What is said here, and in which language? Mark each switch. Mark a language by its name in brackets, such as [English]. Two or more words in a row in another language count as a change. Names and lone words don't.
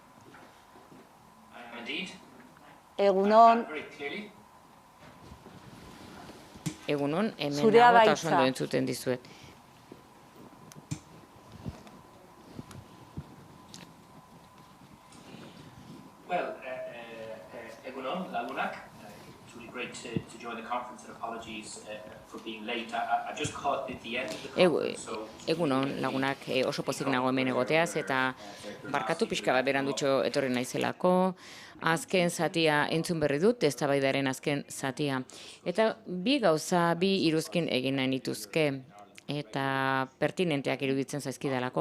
[Basque] Egunon. Egunon, hemen nago eta oso ondo entzuten dizuet. Egunon, lagunak. [English] It's really great to join the conference and apologies for being late. I just caught at the end of the conference, so... [Basque] Egunon, lagunak, oso pozik nago hemen egoteaz, eta barkatu pixka bat berandutxo etorri naizelako. Azken zatia entzun berri dut, eztabaidaren azken zatia. Eta bi gauza, bi iruzkin egin nahi nituzke, eta pertinenteak iruditzen zaizkidalako.